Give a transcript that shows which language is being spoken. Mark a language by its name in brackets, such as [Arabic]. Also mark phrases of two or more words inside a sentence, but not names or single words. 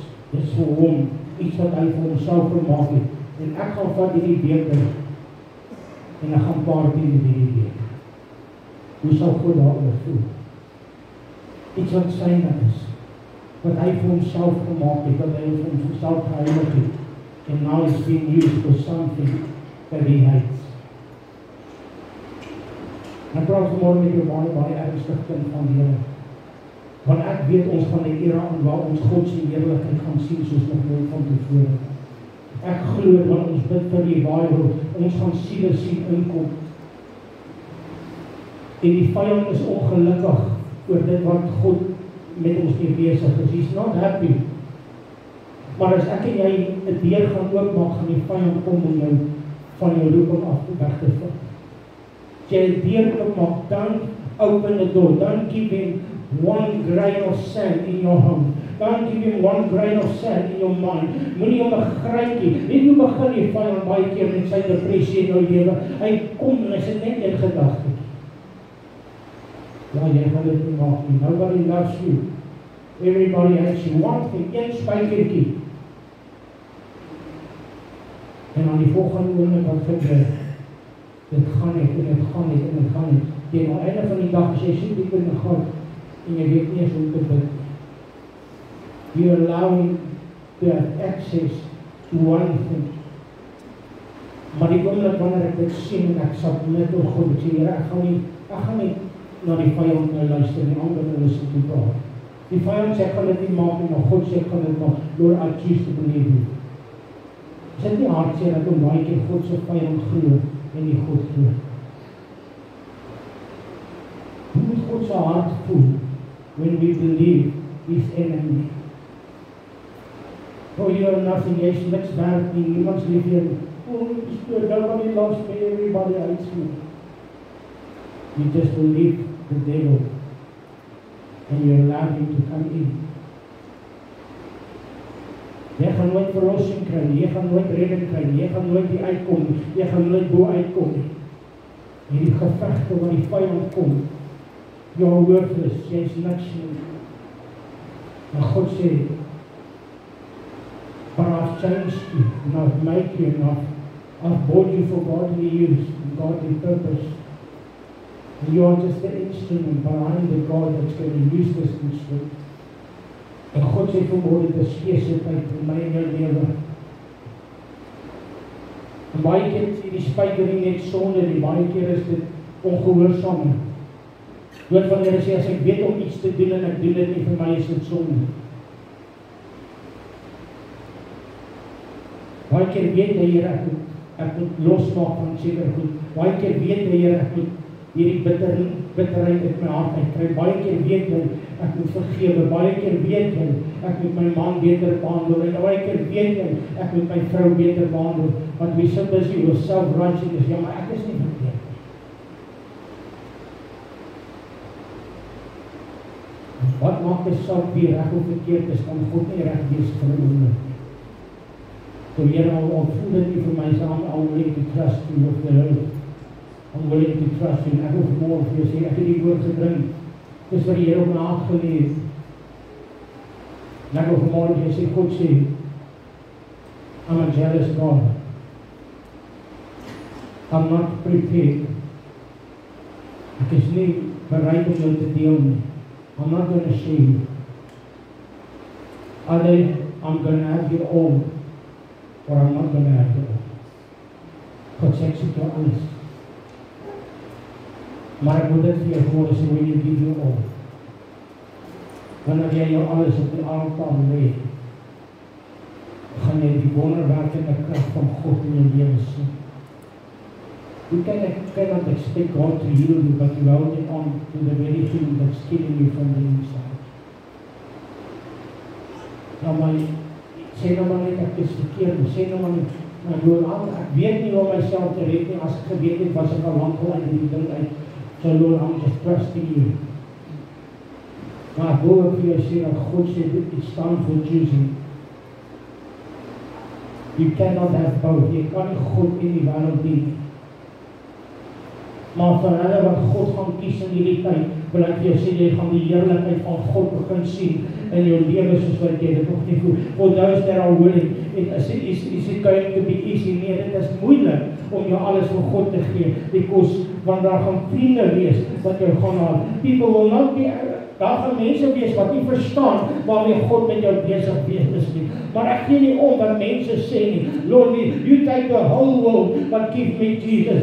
[Afrikaans] Dit is vir hom iets wat hy vir homself gemaak het. En ek gaan vat hierdie beker en ek gaan party met hierdie beker. Hoe sal God daaroor voel? Iets wat syne is, wat hy vir homself gemaak het, wat hy vir homself geheilig het. [English] And now it's being used for something that he hates. [Afrikaans] Ek praat vanmôre met jou baie ernstig kind van die Here. Want ek weet ons gaan 'n era aan waar ons God se heerlikheid gaan sien soos nog nooit van tevore. Ek glo dat ons bid vir revival, ons gaan siele sien inkom. En die vyand is ongelukkig oor dit wat God met ons mee besig is. [English] He's not happy. [Afrikaans] Maar as ek en jy 'n deur gaan oopmaak, gaan die vyand kom om jou van jou roeping af weg te vat. As jy 'n deur oopmaak, [English] don't open the door. Don't give him one grain of sand in your home. Don't give him one grain of sand in your mind. [Afrikaans] Moenie hom 'n greintjie. Net hoe begin die vyand baie keer met sy depressie in jou lewe. Hy kom en hy sit net in gedagte. Ja, jy gaan dit nie maak nie. [English] Nobody loves you. Everybody hates you. One thing, [Afrikaans] een spykertjie. En aan die volgende oomblik wat gebeur, dit gaan nie, en dit gaan nie, en dit gaan nie. Teen aan einde van die dag, as jy so diep in die God, en jy weet nie eens hoe te bid. [English] You allow him to have access to one thing. [Afrikaans] Maar die oomblik wanneer ek dit sien, en ek sal net door God, ek sê, Here, ek gaan nie na die vyand nou luister, nie ander hulle sit toe praat. Die vyand sê, ek gaan dit nie maak, maar God sê, ek gaan dit maak, [English] Lord, I choose to believe you. [Afrikaans] Is dit nie hartseer dat om baie keer God se vyand glo en nie God glo? Hoe moet God se hart voel [English] when we believe his enemy? Oh, you are nothing, [Afrikaans] jy is niks werd nie, niemands lief hier. [English] Oh, nobody loves me, everybody hates me. You just believe the devil and you allow him to come in. [Afrikaans] Jy gaan nooit verlossing kry nie, jy gaan nooit redding kry nie, jy gaan nooit die uitkom nie, jy gaan nooit bo uitkom nie. Hierdie gevegte waar die vyand kom, [English] you're worthless, [Afrikaans] jy is niks nie. Maar God sê, [English] but I've changed you, and I've made you, and I've bought you for godly use, and godly purpose. And you are just the instrument, but I am the God that's going to use this instrument. [Afrikaans] En God sê vanmôre, dit is geestigheid in my en jou lewe. En baie keer is die spyker nie net sonde nie, baie keer is dit ongehoorsaam. Dood wanneer hy sê, as ek weet om iets te doen en ek doen dit nie, vir my is dit sonde. Baie keer weet hy, Here, ek moet losmaak van seker goed. Baie keer weet hy, Here, ek moet hierdie bitterheid uit my hart uitkry. Baie keer weet hy, ek moet vergewe. Baie keer weet hy, ek moet my man beter behandel. En baie keer weet hy, ek moet my vrou beter behandel. [English] Want we so busy with self-righteousness, [Afrikaans] ja, maar ek is nie verkeerd. Wat maak die saak wie reg of verkeerd is, kan God nie reg wees vir 'n oomblik. So Here, al voel dit nie vir my so, [English] I'm willing to trust you with the Lord. I'm willing to trust you. [Afrikaans] Ek hoef môre vir jou sê, ek het die woord gebring. Dis wat die Here op my hart gelê het. En ek hoef môre vir jou sê, God sê, [English] I'm a jealous God. I'm not prepared. [Afrikaans] Ek is nie bereid om jou te deel nie. [English] I'm not going to share you. Either I'm going to have you all, or I'm not going to have you all. [Afrikaans] God sê, ek soek jou alles. Maar ek moet dit vir jou môre sê, [English] when you give you all. [Afrikaans] Wanneer jy jou alles op die altaar lê, gaan jy die wonderwerkende krag van God in jou lewe sien. [English] You cannot expect God to heal you, but you hold it on to the very thing that's killing you from the inside. [Afrikaans] Nou maar, sê nou maar net, ek is verkeerd, sê nou maar net, ek weet nie hoe myself te red nie, as ek geweet het, was ek al lang al uit die ding uit, [English] so Lord, I'm just trusting you. Maar ek wil ook vir jou sê, dat God sê, it's time for choosing. You cannot have both, [Afrikaans] jy kan nie God in die wêreld dien. Maar vir hulle wat God gaan kies in hierdie tyd, wil ek vir jou sê, jy gaan die heerlikheid van God begin sien in jou lewe soos wat jy dit nog nie voel. [English] For those that are willing, is it going to be easy? [Afrikaans] Nee, dit is moeilik om jou alles vir God te gee, because want daar gaan vriende wees wat jou gaan haal. [English] People will not be, [Afrikaans] daar gaan mense wees wat nie verstaan waarmee God met jou besig is nie. Maar ek gee nie om wat mense sê nie. [English] Lord, you take the whole world, but give me Jesus.